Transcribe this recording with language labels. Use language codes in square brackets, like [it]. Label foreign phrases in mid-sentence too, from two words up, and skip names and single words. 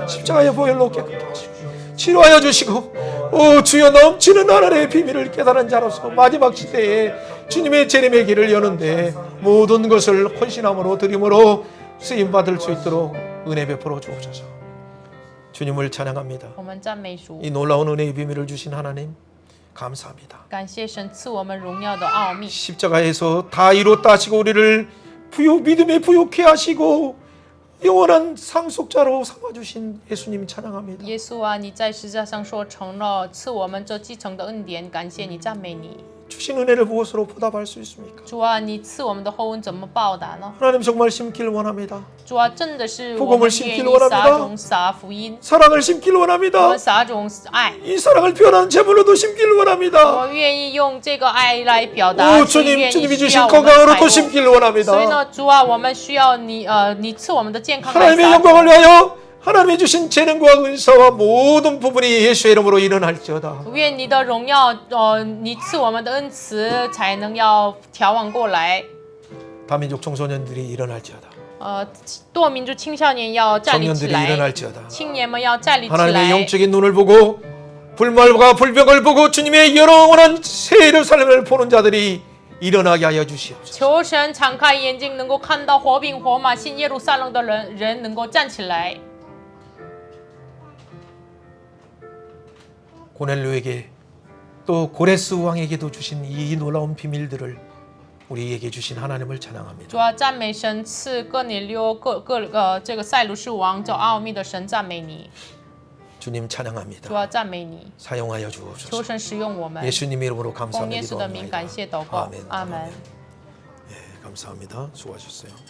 [ko] 십자가의 보혈로 깨끗게 하시고 치료하여 주시고 오 주여 넘치는 하나님의 비밀을 깨달은 자로서 마지막 시대에 주님의 재림의 길을 여는데 모든 것을 헌신함으로 드림으로 쓰임받을 수 있도록 은혜 베풀어 주옵소서. 주님을 찬양합니다. [zh] 我们赞美主， [ko] 이 놀라운 은혜의 비밀을 주신 하나님 감사합니다. [zh] 感谢神赐我们荣耀的奥秘。 [ko] 십자가에서 다 이뤘다 하시고 우리를 믿음에 부욕해 하시고 영원한 상속자로 삼아주신 예수님 찬양합니다. [zh] 耶稣啊，你在十字架上说成了，赐我们这继承的恩典，感谢你，赞美你。 [ko] 주신 은혜를 무엇으로 보답할 수 있습니까? [zh] 主啊，你赐我们的厚恩怎么报答呢？ [ko] 하나님 정말 심기를 원합니다. [zh] 主啊，真的是我 [ko] 복음을 [zh] 们 [ko] 심기를 [zh] 愿意 [ko] 원합니다. [zh] 撒种撒福音， [ko] 사랑을 심기를 [zh] 我 [ko] 원합니다. [zh] 们撒种爱， [ko] 이 사랑을 표현하는 제물로도 심기를 [zh] 我 [ko] 원합니다. [zh] 们愿意用这个爱来表达， [ko] 오 [zh] 所以 [ko] 주님 [zh] 愿意 [ko] 주님이 [zh] 需 [ko] 주신 [zh] 要我们 [ko] 건강으로도 [zh] 财物。 [ko] 심기를 [zh] 所以 [ko] 원합니다. [zh] 呢，主啊，我们需要你赐我们的健康来 [ko] 하나님의 [zh] 撒种。 [ko] 영광을 위하여 하나님이 주신 재능과 은사와 모든 부분이 예수의 이름으로 일어날지어다. [zh] 愿你的荣耀，你赐我们的恩慈，才能要调往过来。 [ko] 다민족 청소년들이 일어날지어다. [zh] 多民族青少年要站立起 [ko] 청년들이 [zh] 来， [ko] 일어날지어다. [zh] 青年们要站立起 [ko] 하나님의 [zh] 来。 [ko] 영적인 눈을 보고 불말과 불병을 보고 주님의 영원한 새 예루살렘을 보는 자들이 일어나게 하여 주시옵소서. [zh] 求神敞开眼睛，能够看到活饼活马新耶路撒冷的人能够站起来。 [ko] 고넬료에게 또 고레스 왕에게도 주신 이 놀라운 비밀들을 우리에게 주신 하나님을 찬양합니다. [zh] 主要赞美神赐哥尼流这个塞鲁士王这奥秘的神，赞美你， [ko] 주님 찬양합니다. [zh] 主要赞美你， [ko] 사용하여 [zh] 求 [ko] 주옵소서. [zh] 神使用我们。 [ko] 예수님 이름으로 [zh] 奉 [ko] 감사하며 [zh] 耶稣的名 [ko] 기도합니다. [zh] 感谢祷告， [ko] 아멘. [zh] 阿门。 [ko] 예, 감사합니다. 수고하셨어요.